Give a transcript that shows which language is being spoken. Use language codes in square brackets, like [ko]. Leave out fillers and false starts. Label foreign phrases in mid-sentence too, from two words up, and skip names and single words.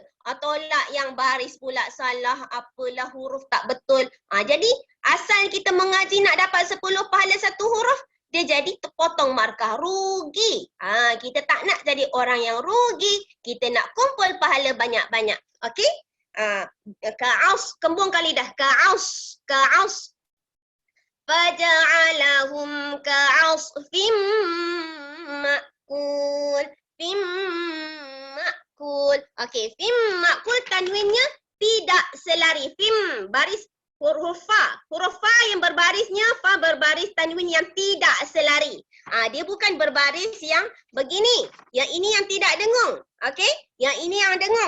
[ms] Tolak yang baris pula salah, apalah huruf tak betul. Jadi asal kita mengaji nak dapat 10 pahala satu huruf, dia jadi terpotong markah, rugi. Kita tak nak jadi orang yang rugi, kita nak kumpul pahala banyak-banyak. Okey? Ka'aus, kembungkan lidah. [ar] كعص، كعص. فجعلهم كعصف مأكول. فٍ مأكول. [ms] Okey, [ar] فٍ مأكول [ms] tanwinnya tidak selari. Fim baris huruf fa. Huruf fa yang berbarisnya, fa berbaris tanwin yang tidak selari. Dia bukan berbaris yang begini. Yang ini yang tidak dengung. Okey? Yang ini yang dengung.